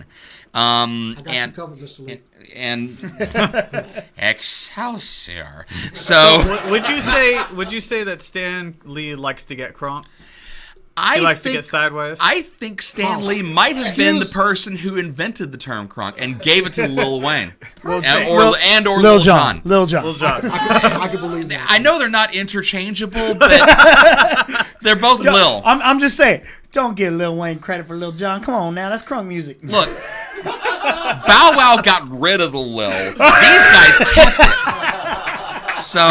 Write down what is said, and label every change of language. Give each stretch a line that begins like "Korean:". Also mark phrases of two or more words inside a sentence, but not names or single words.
English: I got you covered, Mr. Lee. And Excelsior. So Would you say that Stan Lee likes to get crunk? He likes to get sideways? I think Stan Lee might have been the Excuse- person who invented the term crunk and gave it to Lil Wayne. Lil or Lil Lil John. Jon. Lil John. Little John. I can believe that. I know they're not interchangeable, but they're both Lil. I'm just saying, don't give Lil Wayne credit for Lil John. Come on now, that's crunk music. Look, Bow Wow got rid of the Lil. These guys kept it.